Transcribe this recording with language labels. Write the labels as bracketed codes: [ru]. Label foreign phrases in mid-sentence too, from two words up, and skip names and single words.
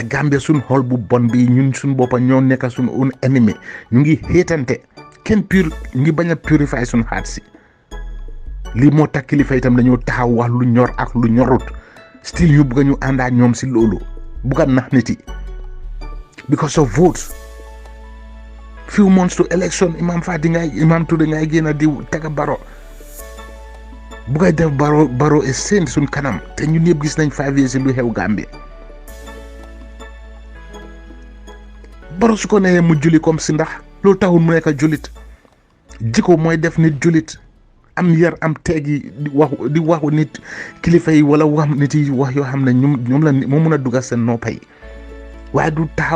[wo] Gambia suñ xol bu bon bi ñun suñ boppa ñoo nekk suñ [fr] un ennemi [wo] ñu ngi xéetante kenn ñu ngi bañ a purify suñ xaat si lii moo tax kilifa itam dañoo taxaw wax lu ñor ak lu ñorut still ñu bugg ñu àndaa ñoom si loolu bugg a nax nit yi [en] because of votes few months to election [wo] Imam Touré ngay génn di tega Barrow bugg a def Barrow est seen suñ kanam te ñun ñëpp gis nañ 5 years lu xew Gambie Barrow su ko neexee mu julli [fr] comme si [wo] ndax loolu taxul mu nekk julit jikko mooy def nit julit am yar am teegi di waxu nit kilifa yi wala wax nit yi wax yoo xam ne ñoom la moo mun a dugal seen noppa yi waaye du taxaw